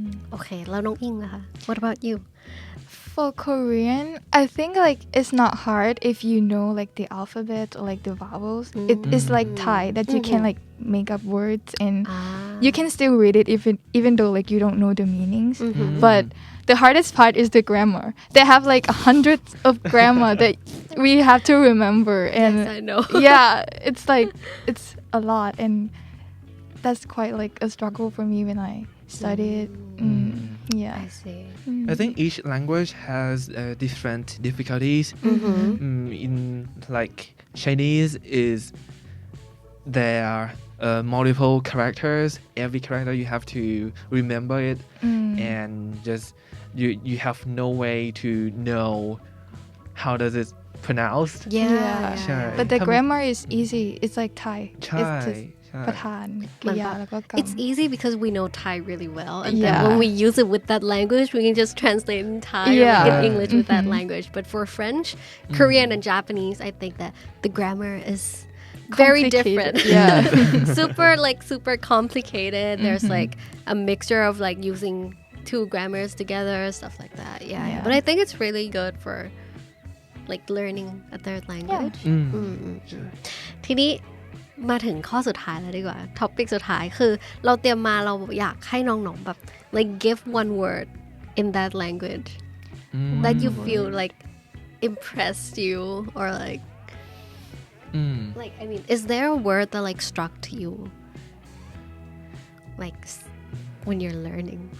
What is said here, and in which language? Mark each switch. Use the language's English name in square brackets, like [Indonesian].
[Thai] โอเคแล้วน้องอิงนะคะ [English] What about you For Korean, I think like it's not hard if you know like the alphabet or like the vowels. It is like Thai that you can like make up words and you can still read it even though like you don't know the meanings. But the hardest part is the grammar. They have like hundreds of grammar that we have to remember. And yes, I know. Yeah, it's it's a lot and that's quite like a struggle for me when I studied. Yeah, I see. I think each language has different difficulties. In like Chinese is there are multiple characters. Every character you have to remember it, and just you have no way to know how does it pronounced. Yeah. But the grammar is easy. It's like Thai. It's just [Thai] ประธานกริยาแล้วก็กรรม [English] It's easy because we know Thai really well and then when we use it with that language we can just translate in Thai or like in English with that language but for French, Korean and Japanese I think that the grammar is very different. super complicated. There's like a mixture of like using two grammars together, stuff like that. Yeah. But I think it's really good for like learning a third language. [Thai] ทีนี้มาถึงข้อสุดท้ายแล้วดีกว่าท็อปิกสุดท้ายคือเราเตรียมมาเราอยากให้น้องๆแบบ [English] like give one word in that language that you feel like impressed you or like I mean is there a word that like struck to you like when you're learning